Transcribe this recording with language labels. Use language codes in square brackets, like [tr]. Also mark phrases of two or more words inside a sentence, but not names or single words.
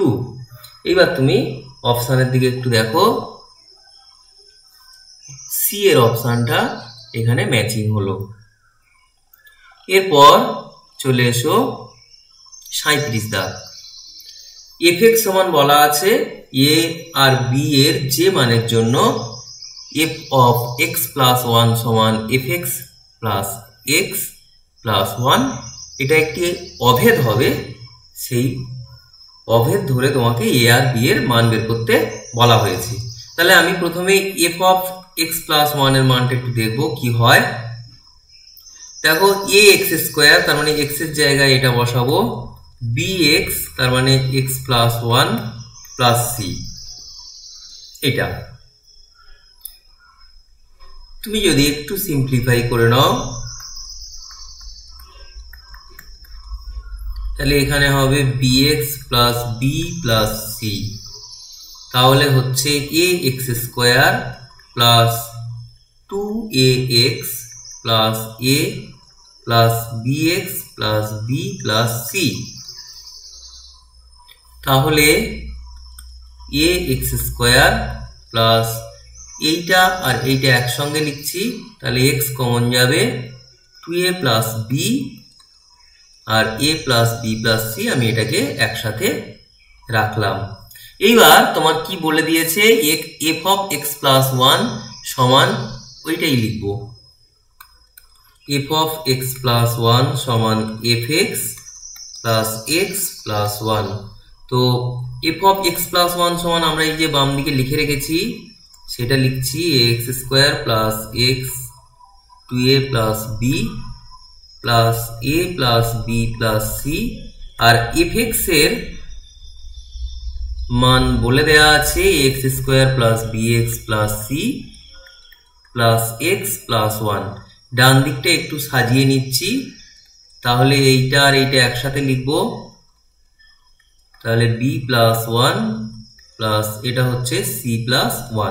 [bn] এবার তুমি অপশানের দিকে একটু দেখো, সি এর অপশানটা এখানে ম্যাচিং হলো। এরপর চলে এসো 37 দাগ। f(x) সমান বলা আছে a আর b এর যে মানের জন্য [en] f of x plus 1 [bn] সমান [en] fx plus x plus 1, [bn] এটা একটি অভেদ হবে। সেই অভেদ ধরে তোমাকে a আর b এর মান বের করতে বলা হয়েছে। তাহলে আমি প্রথমে [en] f of x plus 1 [bn] এর মানটা একটু দেখবো কি হয়। দেখো ax², তার মানে x এর জায়গায় এটা বসাবো, bx তার মানে [en] x plus 1 plus c। [bn] এটা তুমি যদি একটু সিম্পলিফাই করে নাও তাহলে এখানে হবে [en] bx plus b plus c, [bn] তাহলে হচ্ছে [en] ax² plus 2ax plus a plus bx plus b plus c। [bn] তাহলে [en] ax² plus [bn] এইটা আর এইটা একসঙ্গে লিখছি, তাহলে x কমন যাবে, [en] 2a plus b [bn] আর [en] a plus b plus c, [bn] আমি এটাকে একসাথে রাখলাম। এইবার তোমার কি বলে দিয়েছে, [en] f of x plus 1 [bn] সমান ওইটাই লিখবো, [en] f of x plus 1 [bn] সমান [en] fx plus x plus 1। [bn] তো [en] f of x plus 1 [bn] সমান আমরা এই যে বাম দিকে লিখে রেখেছি সেটা লিখছি [en] ax² plus x 2a plus b plus a plus b plus c [bn] আর fx এর মান বলে দেয়া আছে [en] x square plus bx plus c plus x plus 1. [bn] ডান দিকটা একটু সাজিয়ে নিচ্ছি, তাহলে এইটা আর এইটা একসাথে লিখব, তাহলে [en] b plus 1 plus [bn] এটা হচ্ছে [en] c plus 1.